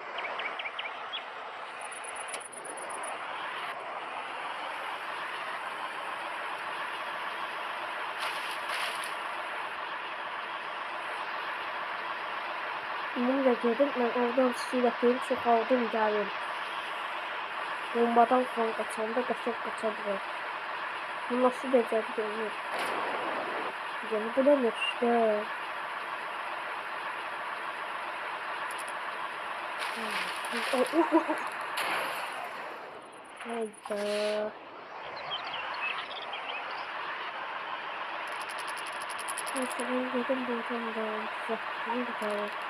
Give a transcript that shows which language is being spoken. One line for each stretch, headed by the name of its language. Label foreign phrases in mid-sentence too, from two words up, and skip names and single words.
Azerbaijani: Bunu da gedim, mən oradan silahlayım, çoxaldım, gəlim. Bombadan sonra qaçanda qaçaq qaça bilir. Bu nasıl becəri görünür? Yəni,
Turkish: bilemiyor işte. Hayda. Neyse ben dedim buradan da düzelttim gidelim.